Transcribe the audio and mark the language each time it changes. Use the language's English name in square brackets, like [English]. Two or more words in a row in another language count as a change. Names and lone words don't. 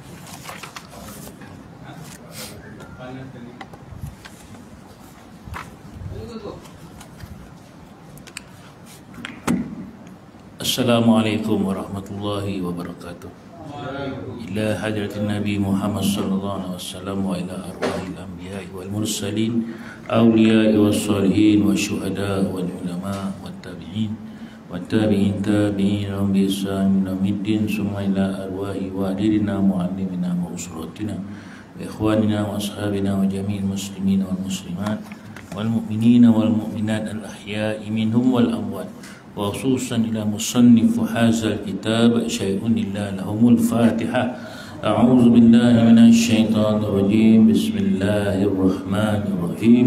[Indonesian] Panas kali. [Arabic] السلام عليكم ورحمة الله وبركاته. إلى حضرة النبي محمد صلى الله عليه وسلم وإلى أرواح الأنبياء والمرسلين أولياء و الصالحين والشهداء والعلماء والتابعين والتابعين تابعين بإحسان إلى يوم الدين ثم إلى أرواح والدينا ومعلمينا وأسرتنا وإخواننا وأصحابنا وجميع المسلمين والمسلمات والمؤمنين والمؤمنات الأحياء منهم والأموات وخصوصا إلى مصنف هذا الكتاب شيء لله لهم الفاتحة. أعوذ بالله من الشيطان الرجيم. بسم الله الرحمن الرحيم.